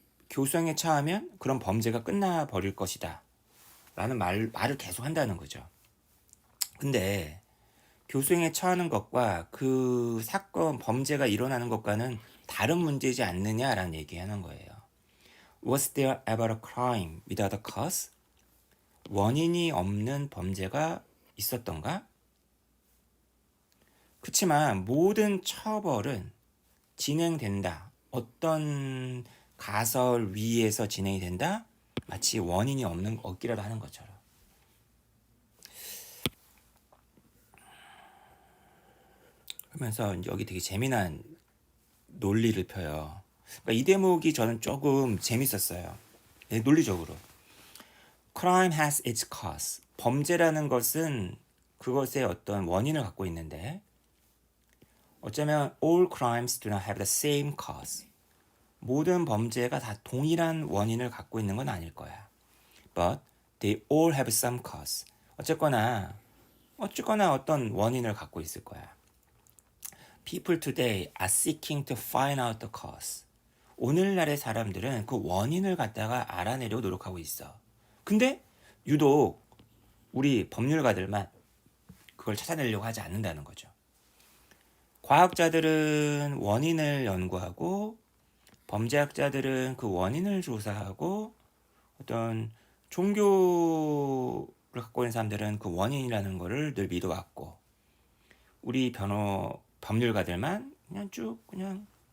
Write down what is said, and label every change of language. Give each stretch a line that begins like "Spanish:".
Korean: 교수형에 처하면 그런 범죄가 끝나버릴 것이다 라는 말을 계속 한다는 거죠. 근데 교수형에 처하는 것과 그 사건 범죄가 일어나는 것과는 다른 문제지 않느냐라는 얘기하는 거예요.
English: Was there ever a crime without a cause?
Korean: 원인이 없는 범죄가 있었던가? 그렇지만 모든 처벌은 진행된다. 어떤 가설 위에서 진행이 된다? 마치 원인이 없기라도 하는 것처럼. 그러면서 여기 되게 재미난 논리를 펴요. 그러니까 이 대목이 저는 조금 재밌었어요. 논리적으로.
English: Crime has its cause.
Korean: 범죄라는 것은 그것의 어떤 원인을 갖고 있는데 어쩌면
English: all crimes do not have the same cause.
Korean: 모든 범죄가 다 동일한 원인을 갖고 있는 건 아닐 거야.
English: But they all have some cause.
Korean: 어쨌거나 어떤 원인을 갖고 있을 거야.
English: People today are seeking to find out the cause.
Korean: 오늘날의 사람들은 그 원인을 갖다가 알아내려고 노력하고 있어. 근데 유독 우리 법률가들만 그걸 찾아내려고 하지 않는다는 거죠. 과학자들은 원인을 연구하고 범죄학자들은 그 원인을 조사하고 어떤 종교를 갖고 있는 사람들은 그 원인이라는 거를 늘 믿어왔고 우리 법률가들만 그냥 쭉 그냥